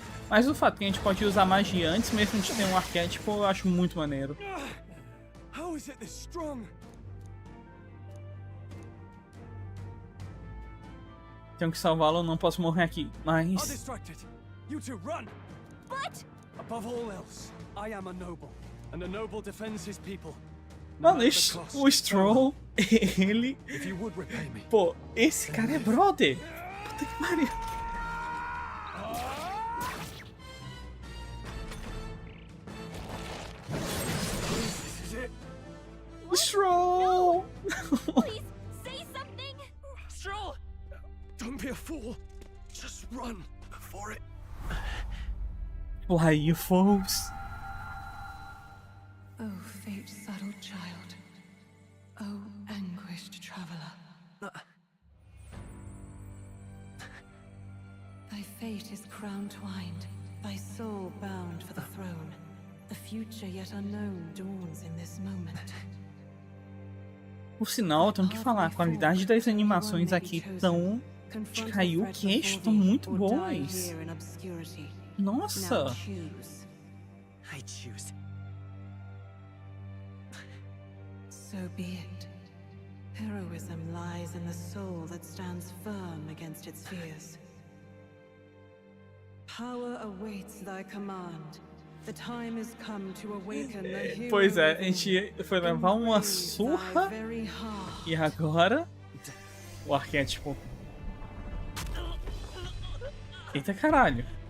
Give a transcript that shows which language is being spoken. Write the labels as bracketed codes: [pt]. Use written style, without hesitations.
[pt] Mas o fato que a gente pode usar magia antes mesmo de ter um arquétipo, eu acho muito maneiro. [en] How is it this strong? [pt] Tenho que salvá-lo, não posso morrer aqui, mas... [en] You two run! But above all else, I am a noble, and a noble defends his people. [pt] Mano, o Stroll, ele... Pô, esse cara é brother! Puta que pariu! [en] Stroll! Please, say something! Stroll! Don't be a fool! Just run before it... Fly, you fools! Oh, fate subtle child. Oh, anguished traveler. Thy fate is crown twined, thy soul bound for the throne. The future yet unknown dawns in this moment. [pt] Por sinal, eu tenho que falar, a qualidade das animações aqui estão de cair o queixo, estão muito boas. Nossa! [en] I choose. So be it. Heroism lies in the soul that stands firm against its fears. Power awaits thy command. The time has come to awaken the hero. [pt] Pois é, a gente foi levar uma surra e agora o arquétipo. Eita caralho.